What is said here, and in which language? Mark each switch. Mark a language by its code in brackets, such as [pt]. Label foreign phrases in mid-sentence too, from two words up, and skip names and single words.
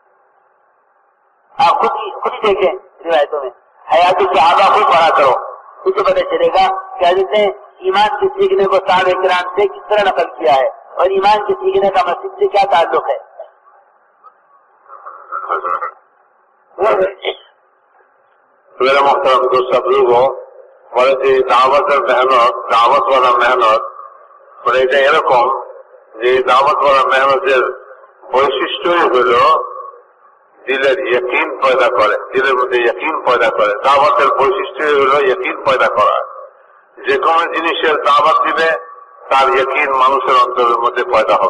[ur] آپ خود ہی دیکھیں روایتوں میں حیات الصحابہ خود پڑھا کرو، اس سے پتہ چلے گا کہ حضرت نے ایمان کے سیکھنے کو صحابہ کرام سے کس طرح نقل کیا ہے اور ایمان کے سیکھنے کا مسجد سے کیا تعلق ہے. میرا محترم دوست بزرگوں [bn] বলে যে দাওয়াতওয়ালা মেহনত মানে এটা এরকম যে দাওয়াতওয়ালা মেহনতের বৈশিষ্ট্যই হলো দিলের ইয়াকিন পয়দা করে, দিলের মধ্যে ইয়াকিন পয়দা করে। দাওয়াতের বৈশিষ্ট্যই হলো ইয়াকিন পয়দা করা। যে কোনো জিনিসের দাওয়াত দিবে তার ইয়াকিন মানুষের অন্তরের মধ্যে পয়দা হবে।